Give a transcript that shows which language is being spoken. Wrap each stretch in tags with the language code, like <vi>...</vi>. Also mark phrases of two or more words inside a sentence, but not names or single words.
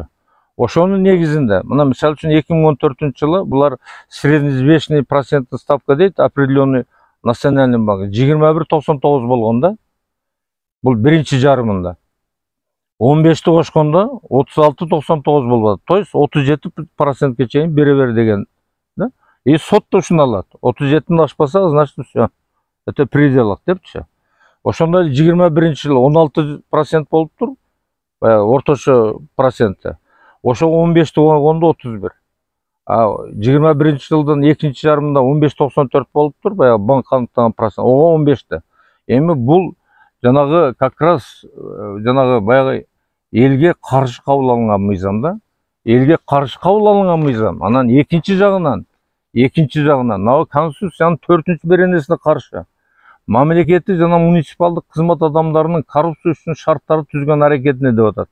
<ky>Ошонун негизинде, мына мисалы үчүн 2014-жылы булар</ky> <ru>среднеизвешенный процентный ставка</ru> <ky>дейт,</ky> <ru>определенный национальный банк</ru> <ky>21,99 болгон да. Бул биринчи жарымында. 15-ти кошкондо 36,99 болуп атат.</ky> <ru>То есть</ru> <ky>37%ке чейин бере бер деген да. Сот да ушуну алат. 37-тен ашпаса,</ky> <ru>значит, всё. Это пределок</ru> <ky>депчи. Ошондой 21-жылы 16% болуптур. Орточо процентте. Ошо 15-ти койгондо 31. 21-жылдын экинчи жарымында 15,94 болуптур, баягы банк аныктаган процент. Ого 15-те. Эми бул жанагы</ky> <ru>как раз</ru> <ky>жанагы баягы элге каршы кабыл алынган мыйзам да. Элге каршы кабыл алынган мыйзам. Анан экинчи жагынан мына Конституциянын 4-беренесине каршы мамлекеттик жана муниципалдык кызмат адамдарынын коррупция үчүн шарттарды түзгөн аракетине деп атат.</ky>